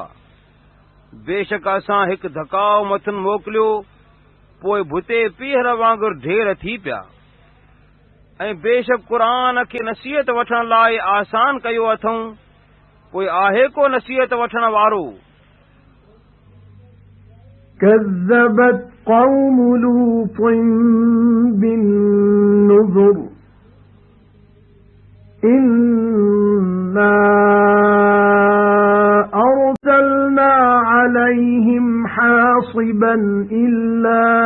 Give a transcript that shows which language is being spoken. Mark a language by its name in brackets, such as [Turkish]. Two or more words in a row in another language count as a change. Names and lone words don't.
[Sindhi] बेशक असां हिकु धकाउ मथुन मोकिलियो, पोइ भुते पीहर वांगुरु ढेर थी पिया। ऐं बेशक क़ुरान खे नसीहत वठण लाइ आसान कयो अथऊं, पोइ आहे को नसीहत वठण वारो। [Arabic] كذبت قوم لوط بالنذر إنا أرسلنا عليهم حاصبا إلا